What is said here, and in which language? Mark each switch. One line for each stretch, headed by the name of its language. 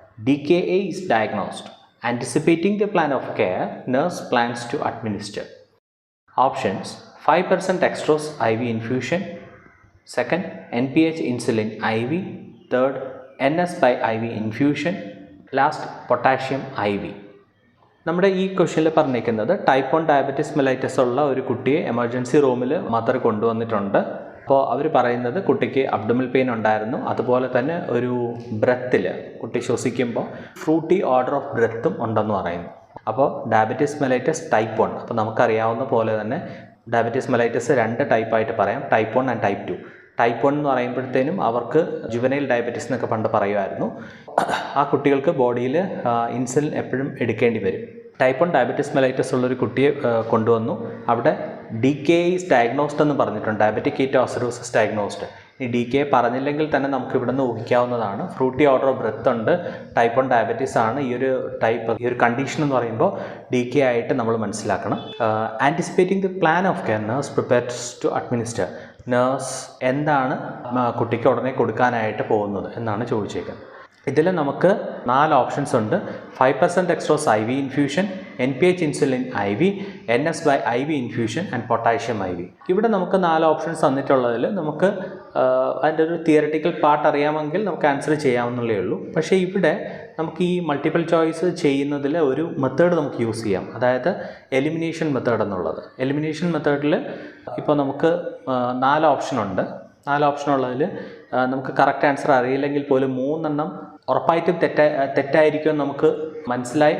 English: DKA is diagnosed. Anticipating the plan of care, nurse plans to administer. Options: 5% dextrose IV infusion, 2nd NPH insulin IV, 3rd NS by IV infusion, last potassium IV.
Malayalam: നമ്മുടെ ഈ ക്വസ്റ്റ്യനിൽ പറഞ്ഞിരിക്കുന്നത് type 1 diabetes mellitus ഉള്ള ഒരു കുട്ടിയെ emergency റൂമിൽ mother കൊണ്ടുവന്നിട്ടുണ്ട്. അപ്പോൾ അവർ പറയുന്നത് കുട്ടിക്ക് അബ്ഡോമിനൽ പെയിൻ ഉണ്ടായിരുന്നു, അതുപോലെ തന്നെ ഒരു ബ്രെത്തിൽ കുട്ടി ശ്വസിക്കുമ്പോൾ ഫ്രൂട്ടി ഓർഡർ ഓഫ് ബ്രെത്തും ഉണ്ടെന്ന് പറയുന്നു. അപ്പോൾ ഡയബറ്റിസ് മെലൈറ്റസ് ടൈപ്പ് 1. അപ്പോൾ നമുക്കറിയാവുന്ന പോലെ തന്നെ ഡയബറ്റിസ് മെലൈറ്റസ് 2 ടൈപ്പായിട്ട് പറയാം: ടൈപ്പ് 1 ആൻഡ് ടൈപ്പ് 2. ടൈപ്പ് 1 എന്ന് പറയുമ്പോഴത്തേനും അവർക്ക് ജുവനൈൽ ഡയബറ്റിസ് എന്നൊക്കെ പണ്ട് പറയുമായിരുന്നു. ആ കുട്ടികൾക്ക് ബോഡിയിൽ ഇൻസുലിൻ എപ്പോഴും എടുക്കേണ്ടി വരും. ടൈപ്പ് 1 ഡയബറ്റിസ് മെലൈറ്റസ് ഉള്ളൊരു കുട്ടിയെ കൊണ്ടുവന്നു. അവിടെ DKA ഈസ് ഡയഗ്നോസ്ഡ് എന്ന് പറഞ്ഞിട്ടുണ്ട്, ഡയബറ്റിക് കീറ്റോസിഡോസിസ് ഡയഗ്നോസ്ഡ്. ഈ DKA പറഞ്ഞില്ലെങ്കിൽ തന്നെ നമുക്ക് ഇവിടെ നിന്ന് ഊഹിക്കാവുന്നതാണ്. ഫ്രൂട്ടി ഓർഡർ ഓഫ് ബ്രെത്ത് ഉണ്ട്, ടൈപ്പ് 1 ഡയബറ്റീസ് ആണ്. ഈ ഒരു കണ്ടീഷൻ എന്ന് പറയുമ്പോൾ DKA ആയിട്ട് നമ്മൾ മനസ്സിലാക്കണം.
English: Anticipating the plan of care, nurse prepares to administer.
Malayalam: Nurse എന്താണ് കുട്ടിക്ക് ഉടനെ കൊടുക്കാനായിട്ട് പോകുന്നത് എന്നാണ് ചോദിച്ചേക്കുന്നത്. ഇതിൽ നമുക്ക് 4 ഓപ്ഷൻസ് ഉണ്ട്:
English: 5% dextrose IV infusion, NPH insulin IV, NS by IV infusion and potassium IV.
Malayalam: ഇവിടെ നമുക്ക് 4 ഓപ്ഷൻസ് തന്നിട്ടുള്ളതിൽ നമുക്ക് അതിൻ്റെ ഒരു തിയററ്റിക്കൽ പാർട്ട് അറിയാമെങ്കിൽ നമുക്ക് ആൻസർ ചെയ്യാവുന്നതേ ഉള്ളൂ. പക്ഷേ ഇവിടെ നമുക്ക് ഈ മൾട്ടിപ്പിൾ ചോയ്സ് ചെയ്യുന്നതിൽ ഒരു മെത്തേഡ് നമുക്ക് യൂസ് ചെയ്യാം, അതായത് എലിമിനേഷൻ മെത്തേഡ് എന്നുള്ളത്. എലിമിനേഷൻ മെത്തേഡിൽ ഇപ്പോൾ നമുക്ക് 4 ഓപ്ഷനുണ്ട്. 4 ഓപ്ഷനുള്ളതിൽ നമുക്ക് കറക്റ്റ് ആൻസർ അറിയില്ലെങ്കിൽ പോലും 3 എണ്ണം ഉറപ്പായിട്ടും തെറ്റായിരിക്കുമെന്ന് നമുക്ക് മനസ്സിലായി.